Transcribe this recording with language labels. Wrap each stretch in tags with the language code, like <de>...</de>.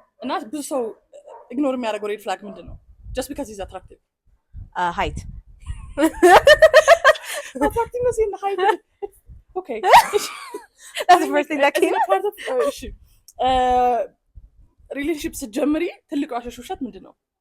<am>እና ብዙ ሰው ኢግኖር የሚያደርገው ሬድ ፍላግ ምንድን ነው?</am> <en>just because he's attractive height attractiveness in height okay that's the first thing that came</en> <am>እሺ ሪሌሽንሺፕ ስትጀምሪ ትልቁ ዋሸሽ ውሸት ምንድን ነው?</am>